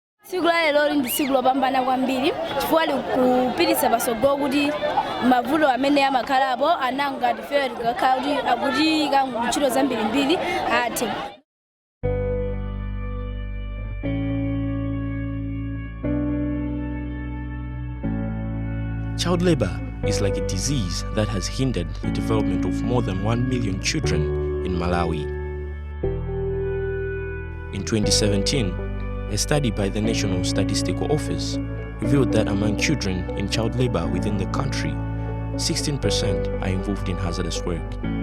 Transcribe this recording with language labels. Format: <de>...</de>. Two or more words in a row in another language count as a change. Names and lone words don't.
<ny>Sigula lero ndi sigula pambana kwambiri chifukwa likupititsa patsogolo kuti mavuto amene amakhalabo ananga tife tikakhala kuti ntchito zambirimbiri athe.</ny> <en>Child labor is like a disease that has hindered the development of more than 1 million children in Malawi. In 2017, a study by the National Statistical Office revealed that among children in child labor within the country, 16% are involved in hazardous work.</en>